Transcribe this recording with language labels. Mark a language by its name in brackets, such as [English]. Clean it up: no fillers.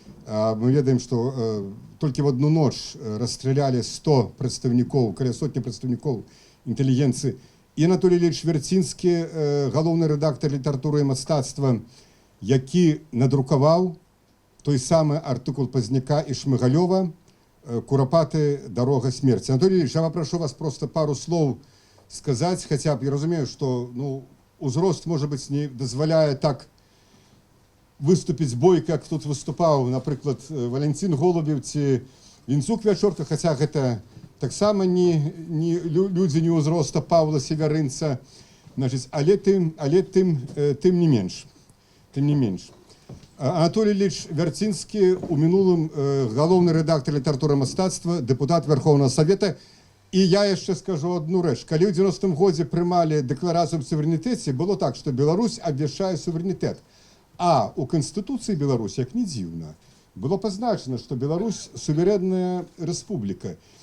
[Belarusian] Мы ведаем, што толькі в одну ноч расстралялі 100 прадстаўнікоў, каля сотні прадстаўнікоў інтэлігенцыі. І Анатолій Ильич Вярцінскі, галоўны рэдактар літаратуры і мастацтва, які надрукаваў той самы артыкул Пазняка і Шмыгалёва «Курапаты. Дорога смерти». [Russian] Анатолий Ильич, я попрошу вас просто пару слов сказать, хотя бы, я разумею, что узрост, может быть, не дозволяет так выступить бойко, как тут выступал, например, Валентин Голубев ці Вінцук Вячорка, хотя это так само не люди не узроста Павла Северынца, значит, але тым не менш. [Belarusian] Тым не менш. Анатолій Ильич Вярцінскі, у мінулым галоўны рэдактар літаратуры мастацтва, дэпутат Верховного Совета. І я яшчэ скажу одну рэч. Калі ў 90-м годзе прымалі дэкларацыю аб суверэнітэце, было так, што Беларусь абвяшчае суверэнітэт. А у Канстытуцыі Беларусі, як не дзіўна, было пазначана, што Беларусь суверэнная рэспубліка.